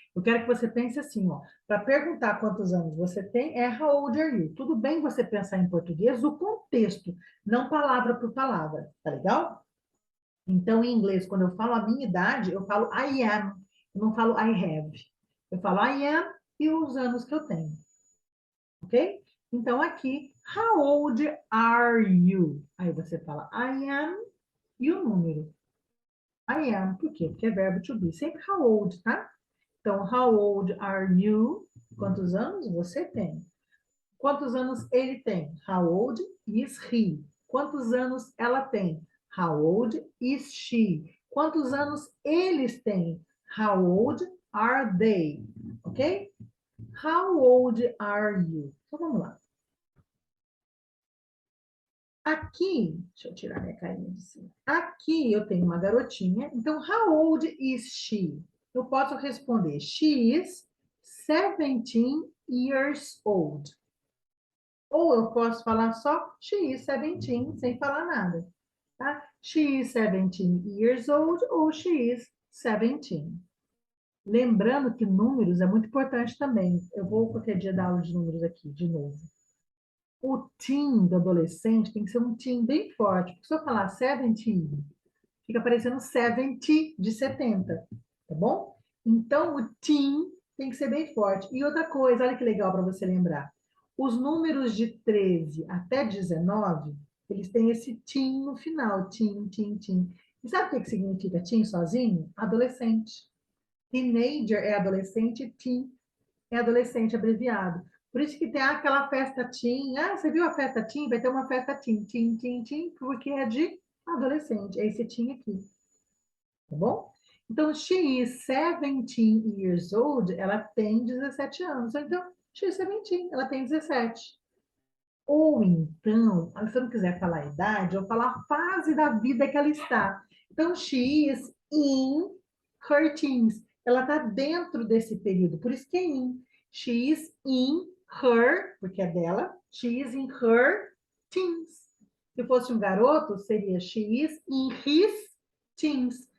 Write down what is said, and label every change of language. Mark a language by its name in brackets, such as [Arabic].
[Portuguese] Eu quero que você pense assim, ó. Para perguntar quantos anos você tem, é [English] how old are you? [Portuguese] Tudo bem você pensar em português o contexto, não palavra por palavra, tá legal? Então, em inglês, quando eu falo a minha idade, eu falo [English] I am, [Portuguese] eu não falo [English] I have. [Portuguese] Eu falo [English] I am [Portuguese] e os anos que eu tenho, ok? Então, aqui, [English] how old are you? [Portuguese] Aí você fala [English] I am [Portuguese] e o número. [English] I am, [Portuguese] por quê? Porque é verbo [English] to be. [Portuguese] Sempre [English] how old, [Portuguese] tá? Então, [English] how old are you? [Portuguese] Quantos anos você tem? Quantos anos ele tem? [English] How old is he? [Portuguese] Quantos anos ela tem? [English] How old is she? [Portuguese] Quantos anos eles têm? [English] How old are they? Ok? How old are you? [Portuguese] Então, vamos lá. Aqui, deixa eu tirar minha carinha de cima. Aqui eu tenho uma garotinha. Então, [English] how old is she? [Portuguese] Eu posso responder, [English] she is 17 years old. [Portuguese] Ou eu posso falar só, [English] she is 17, [Portuguese] sem falar nada. Tá? [English] She is 17 years old [Portuguese] ou [English] she is 17. [Portuguese] Lembrando que números é muito importante também. Eu vou qualquer dia dar aula de números aqui, de novo. O teen do adolescente tem que ser um teen bem forte. Porque se eu falar 70, fica parecendo 70 de 70, tá bom? Então, o teen tem que ser bem forte. E outra coisa, olha que legal para você lembrar. Os números de 13 até 19, eles têm esse teen no final. Teen, teen, teen. E sabe o que significa teen sozinho? Adolescente. Teenager é adolescente, teen é adolescente abreviado. Por isso que tem aquela festa teen. Ah, você viu a festa teen? Vai ter uma festa teen, teen, teen, teen, porque é de adolescente. É esse teen aqui. Tá bom? Então, [English] she is 17 years old, [Portuguese] ela tem 17 anos. Então, [English] she is 17, [Portuguese] ela tem 17. Ou então, se eu não quiser falar a idade, eu falo a fase da vida que ela está. Então, [English] she is in her teens. [Portuguese] Ela está dentro desse período, por isso que é in. [English] She is in her, [Portuguese] porque é dela, [English] she is in her teens. [Portuguese] Se fosse um garoto, seria [English] she is in his teens.